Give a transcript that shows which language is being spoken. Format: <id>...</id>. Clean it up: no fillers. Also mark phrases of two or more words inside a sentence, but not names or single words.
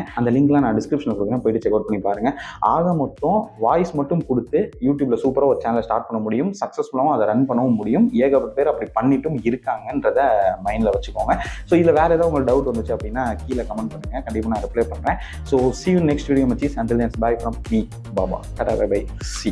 <ta>அந்த லிங்க்லாம் நான் டிஸ்கிரிப்ஷனில் கொடுக்குறேன், போயிட்டு</ta> <en>check out</en> <ta>பண்ணி பாருங்கள். ஆக மொத்தம் வாய்ஸ் மட்டும் கொடுத்து யூடியூப்பில் சூப்பராக ஒரு</ta> <en>channel start</en> <ta>பண்ண முடியும், சக்ஸஸ்ஃபுல்லாகவும் அதை ரன் பண்ணவும் முடியும். ஏகப்பட்ட பேர் அப்படி பண்ணிட்டும் இருக்காங்கன்றதை மைண்டில் வச்சுக்கோங்க. ஸோ இதில் வேறு ஏதாவது உங்களுக்கு டவுட் வந்துச்சு அப்படின்னா கீழே கமெண்ட் பண்ணுங்க, கண்டிப்பா நான் ரிப்ளை பண்றேன்.</ta> <en>So see you next video, machis. Until then, bye from me, Baba. Tata, bye bye. See you.</en>